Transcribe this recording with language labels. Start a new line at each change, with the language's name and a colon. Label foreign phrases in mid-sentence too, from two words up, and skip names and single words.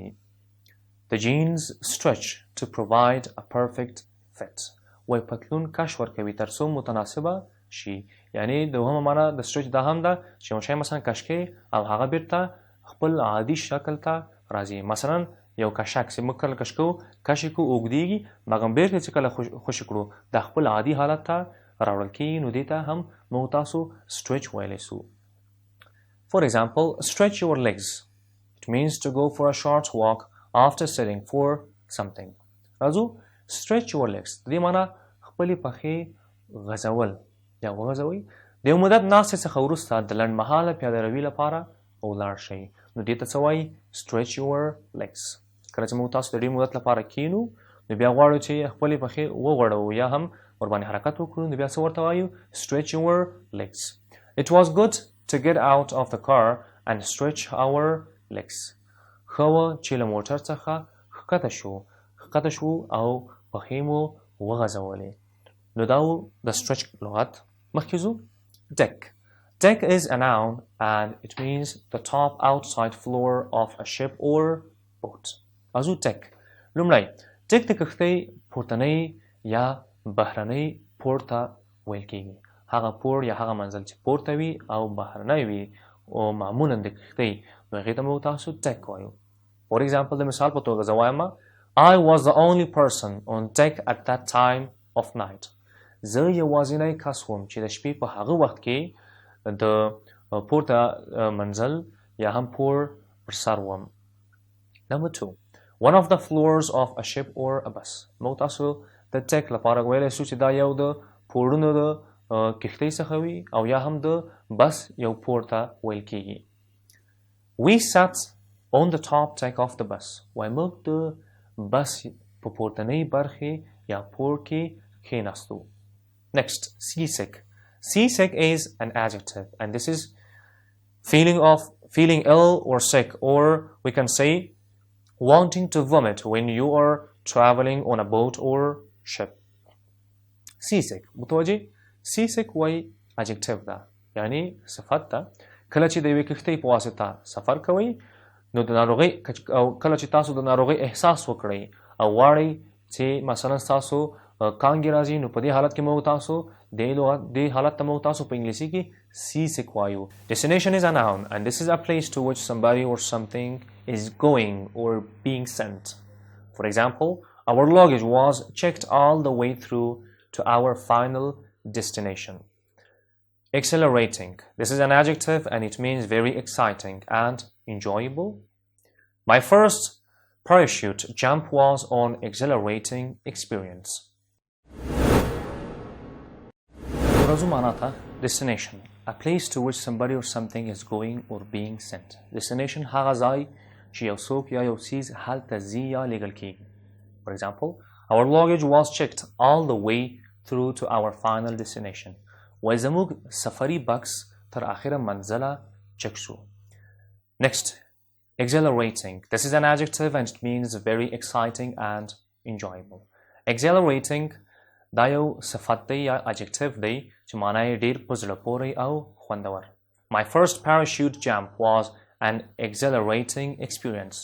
English: The jeans stretch to provide a perfect fit.
Pashto: وای پتلون کش ورکوي تر څو متناسبه شي. یعنی دوهمه معنا د stretch دا هم ده چې یو شی مثلا کش کړي او هغه بیرته خپل عادي شکل ته راځي. مثلا یو کشک چې موږ کله کش کوو کش یې کوو اوږدېږي مګر بیرته چې کله خوشې کړو د خپل عادي حالت ته راوړل کېږي نو دې ته هم موږ تاسو stretch ویلی سو.
English: For example, stretch your legs. It means to go for a short walk after sitting for something.
Pashto: راځو
English: stretch your legs
Pashto: د دې معنا خپلې پښې غځول یا وغځوئ. د یو مدت ناستې څخه وروسته د لنډمهاله پیاده روي لپاره ولاړ شئ نو دې ته څه وایي
English: stretch your legs.
Pashto: کله چې موږ تاسو د ډېر مدت لپاره کینو نو بیا غواړو چې خپلې پښې وغوړوو یا هم ورباندې حرکت وکړو نو بیا څه ورته وایو
English: stretch your legs. It was good to get out of the car and stretch our legs.
Pashto: ښه وه چې له موټر څخه ښکته شو او پښې مو وغځولې. نو دا و د stretch لغت. مخکې ځو.
English: Deck. Deck is a noun and it means the top outside floor of a ship or boat.
Pashto: ازو deck. لومړی deck د کښتۍ پورتنۍ یا بهرنۍ پوړ ته ویل کېږي. هغه پوړ یا هغه منزل چې پورته وي او بهرنی وي او معمولا د کښتۍ نو هغې ته موږ تاسو deck وایو.
English: For example
Pashto: د مثال په توګه زه وایم
English: I was the only person on deck at that time of night.
Pashto: زه یوازینی کس وم چې د شپې په هغه وخت کې د پورته منزل یا هم پوړ پر سر وم.
English: Number 2. One of the floors of a ship or a bus.
Pashto: موږ تاسو د deck لپاره ویلی سو چې دا یو د پوړونو د کښتۍ څخه وي او یا هم د بس یو پوړ ته ویل کېږي.
English: We sat on the top deck of the bus.
Pashto: وای موږ د بس په پورتنۍ برخې یا پوړ کې کښېناستو.
English: Next, seasick. Seasick is an adjective and this is feeling ill or sick, or we can say wanting to vomit when you are traveling on a boat or ship.
Pashto: Seasick. متوجه؟ seasick وای adjective ده یعنی صفت ده. کله چې د یوې کښتۍ په واسطه سفر کوئ نو د ناروغۍ او کله چې تاسو د ناروغۍ احساس وکړئ او غواړئ چې مثلا تاسو کانګې راځي نو په دې حالت کې موږ تاسو دې حالت ته موږ تاسو په انګلیسي کې seasick وایو.
English: Destination is a noun and this is a place to which somebody or something is going or being sent. For example, our luggage was checked all the way through to our final destination. Exhilarating. This is an adjective and it means very exciting and enjoyable. My first parachute jump was an exhilarating experience. Destination. A place to which somebody or something is going or being sent.
Pashto: Destination هغه ځای چې یو څوک یا یو څیز هلته ځي یا لیږل کېږي.
English: For example, our luggage was checked all the way through to our final destination.
Pashto: وای زموږ سفري بکس تر آخره منزله چک شو.
English: Next, exhilarating. This is an adjective and it means very exciting and enjoyable.
Pashto: Exhilarating دا یو صفت دی یا adjective دی چې معنا یې ډېر په زړه پورې او خوندور.
English: My first parachute jump was an exhilarating experience.